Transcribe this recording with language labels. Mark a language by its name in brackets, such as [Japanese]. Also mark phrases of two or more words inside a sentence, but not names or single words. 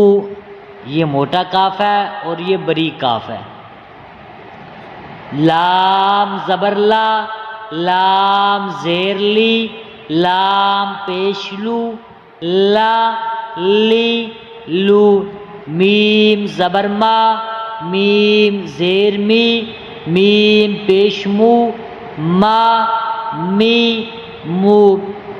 [Urdu] یہ موٹا کاف ہے اور یہ بریک کاف ہے۔ لام زبر لا، لام زیر لی، لام پیش لو، لا لی لو۔ میم زبر ما، میم زیر می، میم پیش مو، ما می مو۔